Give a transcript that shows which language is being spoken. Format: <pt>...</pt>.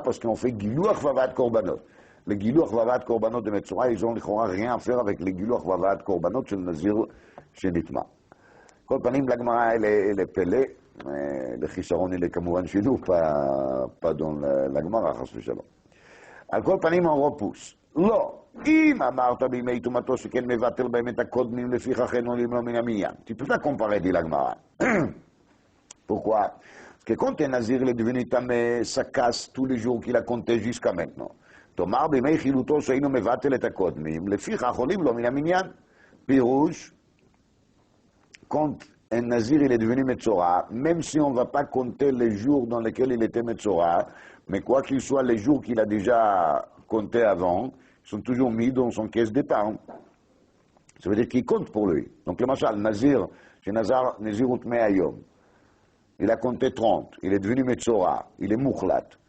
<fr>Parce qu'on fait Gilouach Vavat Korbanot. Les Gilouach Vavat Korbanot de Metzora, ils n'ont rien à faire avec les Gilouach Vavat Korbanot chez le Nazir chez Nitma. Kol panim, la Gemara, elle est pelée, mais le Chisaron, il est Kamouvan chez nous, pas dans la Gemara, chas v'shalom. Al kol panim, on repousse.</fr> <he>לא, אם אמרת בימי טומאתו שכן מבטל באמת הקודמים לפיכך אין עולים לו מן המניין.</he> <fr>Tu peux pas comparer, dit la Gemara. Pourquoi? Parce que quand un nazir est devenu tamé, ça casse tous les jours qu'il a compté jusqu'à maintenant.</fr> <he>תאמר בימי חילוטו שהיינו מבטל את הקודמים, לפיכך עולים לו מן המניין.</he> <fr>פירוש, quand un nazir il est devenu Metzora, même si on ne va pas compter les jours dans lesquels il était Metzora, mais quoi qu'il soit les jours qu'il a déjà compté avant, sont toujours mis dans son caisse d'épargne. Ça veut dire qu'il compte pour lui. Donc le machal, Nazir, chez Nazirut Me'ayom, il a compté 30, il est devenu Metzora, il est Mouchlat.</fr>